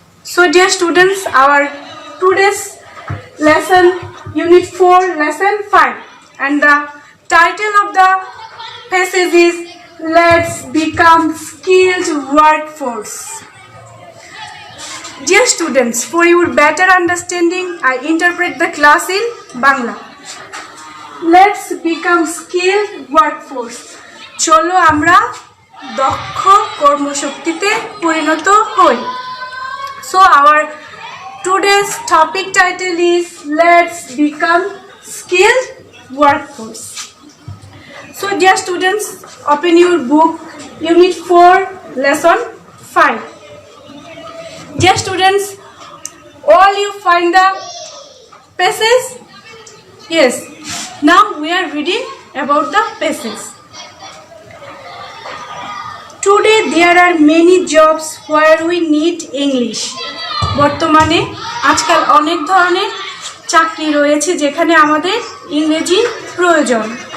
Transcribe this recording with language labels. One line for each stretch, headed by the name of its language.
English: So dear students, our today's lesson, Unit 4, Lesson 5, and the title of the passage is Let's Become Skilled Workforce. Dear students, for your better understanding, I interpret the class in Bangla. Let's become skilled workforce.
Bangla: চলো আমরা দক্ষ কর্মশক্তিতে পরিণত হই.
English: So our today's topic title is Let's Become Skilled Workforce. So dear students, open your book, Unit 4, Lesson 5. Dear students, all you find the passage? Yes. Now we are reading about the passage. Today there are many jobs where we need English.
Bangla: বর্তমানে আজকাল অনেক ধরনের চাকরি রয়েছে যেখানে আমাদের ইংরেজি প্রয়োজন.